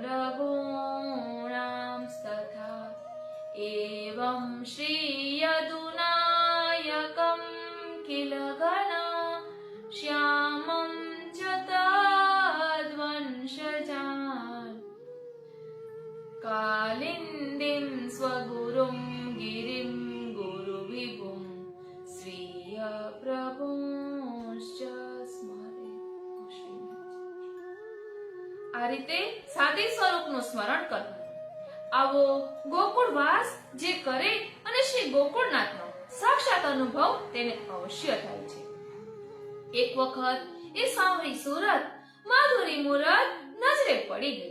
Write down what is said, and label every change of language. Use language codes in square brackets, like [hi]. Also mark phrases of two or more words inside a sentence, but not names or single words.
[sa] रघूणांस्तथा एवं श्रीयदुनायकं किल गणा श्यामं च तद्वंशजान् कालिन्दीं स्वगुरुं गिरिं गुरुविभुं स्वीयप्रभुश्च स्मरे। [gu] આ રીતે સાદી સ્વરૂપનું સ્મરણ કરવું. આવો ગોકુળવાસ જે કરે અને શ્રી ગોકુળનાથનો સાક્ષાત અનુભવ તેને અવશ્ય થાય છે. એક વખત એ સાવરી સુરત માધુરી મૂરત નજરે પડી ગઈ.